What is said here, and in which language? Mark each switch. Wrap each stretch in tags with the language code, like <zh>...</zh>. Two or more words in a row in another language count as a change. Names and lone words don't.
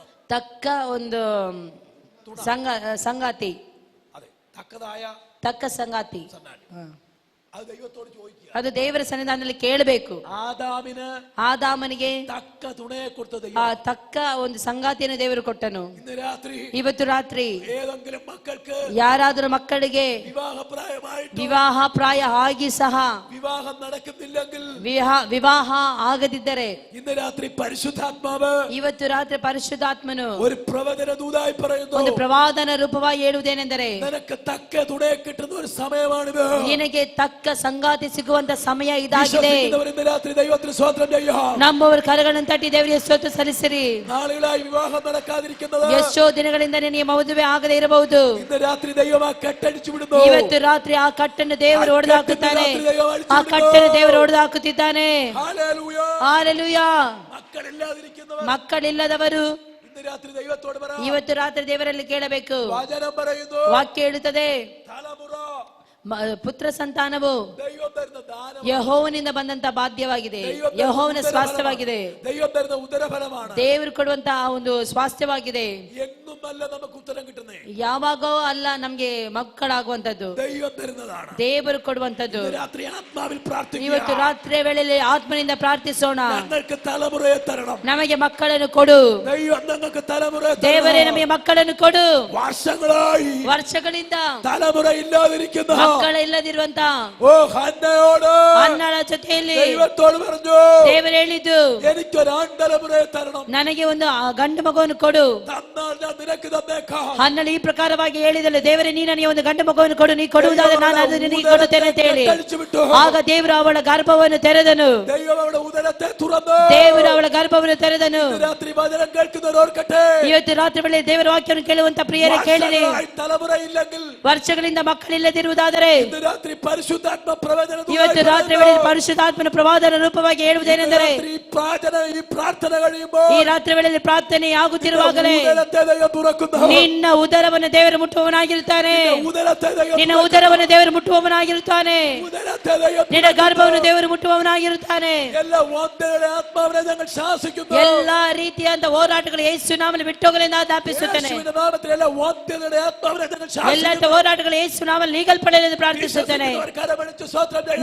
<kn>ತಕ್ಕ ಒಂದು ಸಂಗಾತಿ,</kn> <ml>അതെ, തക്കതായ</ml> <kn>ತಕ್ಕ ಸಂಗಾತಿ.</kn> <ml>സന്നാടി. അത് ദൈവത്തോട് ചോദിക്കുക.</ml> <kn>ಅದು ದೇವರ ಸನ್ನಿಧಾನದಲ್ಲಿ ಕೇಳಬೇಕು. ಆದಾಮನಿಗೆ</kn> <ml>തക്ക തുണയെ കൊടുത്തത്</ml> <kn>ಆ ತಕ್ಕ ಒಂದು ಸಂಗಾತಿಯನ್ನು ದೇವರು ಕೊಟ್ಟನು.</kn> <ml>ഇന്ന് രാത്രി</ml> <kn>ಇವತ್ತು ರಾತ್ರಿ</kn> <ml>ഏതെങ്കിലും മക്കൾക്ക്</ml> <kn>ಯಾರಾದರೂ ಮಕ್ಕಳಿಗೆ</kn> <ml>വിവാഹപ്രായമായിട്ട്</ml> <kn>ವಿವಾಹ ಪ್ರಾಯ ಆಗಿ ಸಹ</kn> <ml>വിവാഹം നടക്കുന്നില്ലെങ്കിൽ,</ml> <kn>ವಿವಾಹ ಆಗದಿದ್ದರೆ,</kn> <ml>ഇന്ന് രാത്രി പരിശുദ്ധാത്മാവ്</ml> <kn>ಇವತ್ತು ರಾತ್ರಿ ಪರಿಶುದ್ಧಾತ್ಮನು</kn> <ml>ഒരു പ്രവചന ദൂതായി പറയുന്നു.</ml> <kn>ಒಂದು ಪ್ರವಾದನ ರೂಪವಾಗಿ ಹೇಳುವುದೇನೆಂದರೆ,</kn> <ml>നിനക്ക് തക്ക തുണയെ കിട്ടുന്ന ഒരു സമയമാണിത്.</ml> <kn>ನಿನಗೆ ತಕ್ಕ ಸಂಗಾತಿ ಸಿಗುವಂತ ಸಮಯ ಇದಾಗಿದೆ.</kn> <ml>വിശ്വസിക്കുന്നവർ ഇന്ന് രാത്രി ദൈവത്തിന് സ്തോത്രം ചെയ്യാം.</ml> <kn>ನಮ್ಮವರು ಕರಗಳನ್ನು ತಟ್ಟಿ ದೇವರಿಗೆ ಸ್ತೋತ್ರ ಸಲ್ಲಿಸಿರಿ.</kn> <ml>നാളുകളായി വിവാഹം നടക്കാതിരിക്കുന്നത്,</ml> <kn>ಎಷ್ಟೋ ದಿನಗಳಿಂದ ನಿನಗೆ ಮದುವೆ ಆಗದೆ ಇರಬಹುದು.</kn> <ml>ഇന്ന് രാത്രി ദൈവം ആ കെട്ടടിച്ചു വിടുന്നു.</ml> <kn>ಇವತ್ತು ರಾತ್ರಿ ಆ ಕಟ್ಟನ್ನು ದೇವರು ಹೊಡೆದಾಕುತ್ತಾನೆ. ಆ ಕಟ್ಟನ್ನು ದೇವರು ಹೊಡೆದಾಕುತ್ತಿದ್ದಾನೆ.</kn> <ml>ഹല്ലേലൂയ.</ml> <kn>ಹಾಲೆಲೂಯಾ.</kn> <ml>മക്കളില്ലാതിരിക്കുന്നവർ</ml> <kn>ಮಕ್ಕಳಿಲ್ಲದವರು</kn> <ml>ഇന്ന് രാത്രി ദൈവത്തോട് പറ.</ml> <kn>ಇವತ್ತು ರಾತ್ರಿ ದೇವರಲ್ಲಿ ಕೇಳಬೇಕು.</kn> <ml>വചനം പറയുന്നു,</ml> <kn>ವಾಕ್ಯ ಹೇಳುತ್ತದೆ,</kn> <ml>തലമുറ</ml> <kn>ಪುತ್ರ ಸಂತಾನವು</kn> <ml>ദൈവം തരുന്ന ദാനം,</ml> <kn>ಯೆಹೋವನಿಂದ ಬಂದಂತ ಬಾಧ್ಯವಾಗಿದೆ, ಯೆಹೋವನ ಸ್ವಾಸ್ಥ್ಯವಾಗಿದೆ,</kn> <ml>ദൈവം തരുന്ന ഉദരഫലമാണ്.</ml> <kn>ದೇವರು ಕೊಡುವಂತ ಒಂದು ಸ್ವಾಸ್ಥ್ಯವಾಗಿದೆ.</kn> <ml>എന്നും അല്ല നമുക്ക് ഉത്തരം കിട്ടുന്നേ,</ml> <kn>ಯಾವಾಗೋ ಅಲ್ಲ ನಮ್ಗೆ ಮಕ್ಕಳಾಗುವಂತದ್ದು,</kn> <ml>ദൈവം തരുന്നതാണ്.</ml> <kn>ದೇವರು ಕೊಡುವಂತದ್ದು.</kn> <ml>രാത്രി ആത്മാവിൽ പ്രാർത്ഥിക്കുക.</ml> <kn>ಇವತ್ತು ರಾತ್ರಿ ವೇಳೆಯಲ್ಲಿ ಆತ್ಮನಿಂದ ಪ್ರಾರ್ಥಿಸೋಣ,</kn> <ml>ഞങ്ങൾക്ക് തലമുറയെ തരണം.</ml> <kn>ನಮಗೆ ಮಕ್ಕಳನ್ನು ಕೊಡು</kn> <ml>ദൈവം ഞങ്ങൾക്ക് തലമുറയെ</ml> <kn>ದೇವರೇ,</kn> <ml>തരണം.</ml> <kn>ನಮಗೆ ಮಕ್ಕಳನ್ನು ಕೊಡು.</kn> <ml>വർഷങ്ങളായി</ml> <kn>ವರ್ಷಗಳಿಂದ</kn> <ml>തലമുറ ഇല്ലാതിരിക്കുന്ന</ml> <kn>ಮಕ್ಕಳಿಲ್ಲದಿರುವಂತ</kn> <ml>ഓ ഹന്നയോട്</ml> <kn>ಹನ್ನಳ ಜೊತೆಯಲ್ಲಿ</kn> <ml>ദൈവത്തോട് പറഞ്ഞു,</ml> <kn>ದೇವರು ಹೇಳಿದ್ದು,</kn> <ml>എനിക്കൊരു ആൺതലമുറയെ തരണം,</ml> <kn>ನನಗೆ ಒಂದು ಗಂಡು ಮಗುವನ್ನು ಕೊಡು.</kn> <ml>തന്നാൽ ഞാൻ നിനക്ക് തന്നേക്കാം.</ml> <kn>ಹನ್ನಳು ಈ ಪ್ರಕಾರವಾಗಿ ಹೇಳಿದಳು, ದೇವರೇ ನೀ ನನಗೆ ಒಂದು ಗಂಡು ಮಗುವನ್ನು ಕೊಡು, ನೀ ಕೊಡುವುದಾದ್ರೆ ನಾನು ಅದು ನಿನಗೆ ಕೊಡುತ್ತೇನೆ ಅಂತ ಹೇಳಿ. ಆಗ ದೇವರು ಅವಳ ಗರ್ಭವನ್ನು ತೆರೆದನು.</kn> <ml>ദൈവം അവളുടെ ഉദരത്തെ തുറന്നു.</ml> <kn>ದೇವರು ಅವಳ ಗರ್ಭವನ್ನು ತೆರೆದನು.</kn> <ml>രാത്രി വചനം കേൾക്കുന്നവർ ഓർക്കട്ടെ,</ml> <kn>ಇವತ್ತು ರಾತ್ರಿ ವೇಳೆ ದೇವರ ವಾಕ್ಯವನ್ನು ಕೇಳುವಂತ ಪ್ರಿಯರೇ ಕೇಳಿರಿ.</kn> <ml>തലമുറ ഇല്ലെങ്കിൽ,</ml> <kn>ವರ್ಷಗಳಿಂದ ಮಕ್ಕಳಿಲ್ಲದಿರುವುದಾದರೆ</kn> <ml>ഇന്ന് രാത്രി പരിശുദ്ധാത്മ പ്രവചനം,</ml> <kn>ಇವತ್ತು ರಾತ್ರಿ ವೇಳೆ ಪರಿಶುದ್ಧಾತ್ಮನ ಪ್ರವಾದನ ರೂಪವಾಗಿ ಹೇಳುವುದೇನೆಂದರೆ,</kn> <ml>ഈ പ്രാർത്ഥന കഴിയുമ്പോൾ</ml> <kn>ಈ ರಾತ್ರಿ ವೇಳೆಯಲ್ಲಿ ಪ್ರಾರ್ಥನೆ ಆಗುತ್ತಿರುವಾಗಲೇ</kn> <ml>ഉദരത്തെ ദൈവം തുറക്കുന്നു.</ml> <kn>ನಿನ್ನ ಉದರವನ್ನು ದೇವರು ಮುಟ್ಟುವವನಾಗಿರುತ್ತಾನೆ.</kn> <ml>ഉദരത്തെ ദൈവം,</ml> <kn>ನಿನ್ನ ಉದರವನ್ನು ದೇವರು ಮುಟ್ಟುವವನಾಗಿರುತ್ತಾನೆ.</kn> <ml>ഉദരത്തെ ദൈവം,</ml> <kn>ನಿನ್ನ ಗರ್ಭವನ್ನು ದೇವರು ಮುಟ್ಟುವವನಾಗಿರುತ್ತಾನೆ.</kn> <ml>എല്ലാ വാഗ്ദത്തങ്ങളുടെ ആത്മാവിനെ ഞങ്ങൾ ശാസിക്കുന്നു.</ml> <kn>ಎಲ್ಲಾ ರೀತಿಯಾದ ಹೋರಾಟಗಳು ಯೇಸು ನಾಮದಲ್ಲಿ ಬಿಟ್ಟೋಗಲೆಂದು ಆಜ್ಞಾಪಿಸುತ್ತೇನೆ.</kn> <ml>യേശുവിന്റെ നാമത്തിൽ എല്ലാ വാഗ്ദത്തങ്ങളുടെ ആത്മാവിനെ ഞങ്ങൾ</ml> <kn>ಎಲ್ಲ</kn> <ml>ശാസിക്കുന്നു.</ml> <kn>ಹೋರಾಟಗಳು ಯೇಸು ನಾಮದಲ್ಲಿ ನೀಗಲ್ಪಡಲೆಂದು ಪ್ರಾರ್ಥಿಸುತ್ತೇನೆ.</kn> <ml>വിശ്വസിക്കുന്നവർ കരമടിച്ച് സ്തോത്രം ചെയ്യാം.</ml>